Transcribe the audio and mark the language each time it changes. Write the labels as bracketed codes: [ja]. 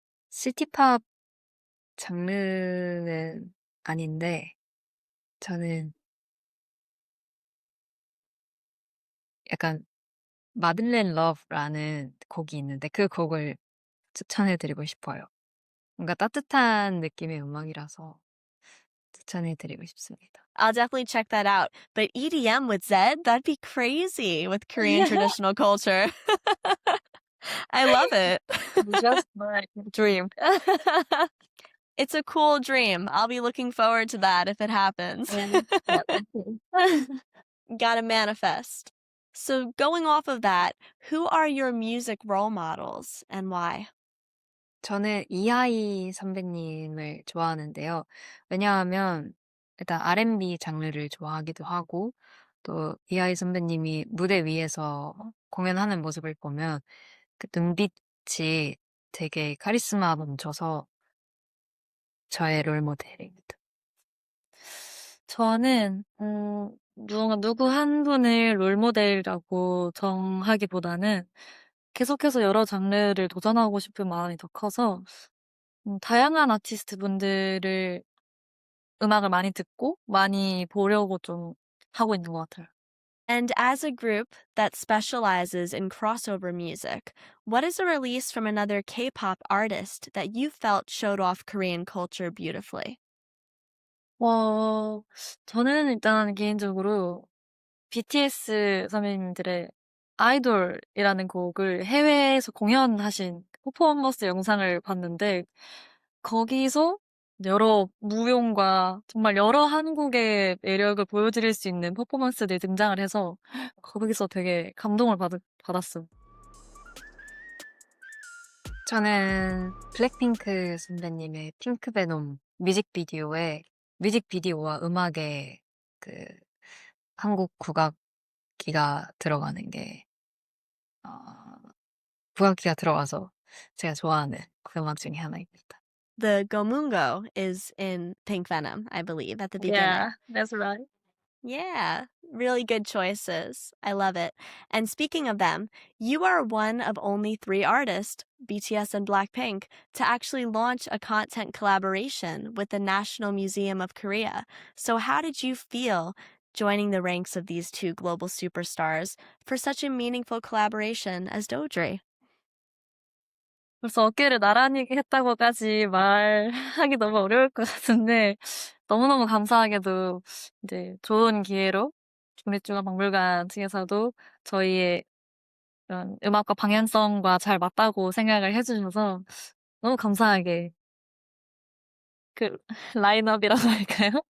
[ko] 시티팝 장르는 아닌데 저는 약간 마들렌 러브라는 곡이 있는데 그 곡을 추천해드리고 싶어요. 뭔가 따뜻한 느낌의 음악이라서 추천해드리고 싶습니다. [en] I'll definitely check that out. But EDM with Zed, that'd be crazy with Korean traditional culture. I love it. Just my dream. It's a cool dream. I'll be looking forward to that if it happens. Gotta manifest. So, going off of that, who are your music role models and why? [ko] 저는 이하이 선배님을 좋아하는데요. 왜냐하면 일단 R&B 장르를 좋아하기도 하고 또 이하이 선배님이 무대 위에서 공연하는 모습을 보면 그 눈빛이 되게 카리스마 넘쳐서 저의 롤모델입니다. 저는 누구 한 분을 롤모델이라고 정하기보다는 계속해서 여러 장르를 도전하고 싶은 마음이 더 커서 다양한 아티스트 분들을 음악을 많이 듣고 많이 보려고 좀 하고 있는 것 같아요. [en] And as a group that specializes in crossover music, what is a release from another K-pop artist that you felt showed off Korean culture beautifully? [ko] 저는 일단 개인적으로 BTS 선배님들의 아이돌이라는 곡을 해외에서 공연하신 퍼포먼스 영상을 봤는데 거기서 여러 무용과 정말 여러 한국의 매력을 보여드릴 수 있는 퍼포먼스들이 등장을 해서 거기서 되게 감동을 받았어요. 저는 블랙핑크 선배님의 핑크 베놈 뮤직비디오와 음악에 그 한국 국악기가 들어가는 게 국악기가 들어가서 제가 좋아하는 그 음악 중에 하나입니다. [en] The Gomungo is in Pink Venom, I believe, at the beginning. Yeah, that's right. Yeah, really good choices. I love it. And speaking of them, you are one of only 3 artists, BTS and BLACKPINK, to actually launch a content collaboration with the National Museum of Korea. So how did you feel joining the ranks of these 2 global superstars for such a meaningful collaboration as Dodree? [ko] 벌써 어깨를 나란히 했다고까지 말하기 너무 어려울 것 같은데 너무너무 감사하게도 이제 좋은 기회로 국립중앙박물관 측에서도 저희의 이런 음악과 방향성과 잘 맞다고 생각을 해주셔서 너무 감사하게 그 라인업이라고 할까요?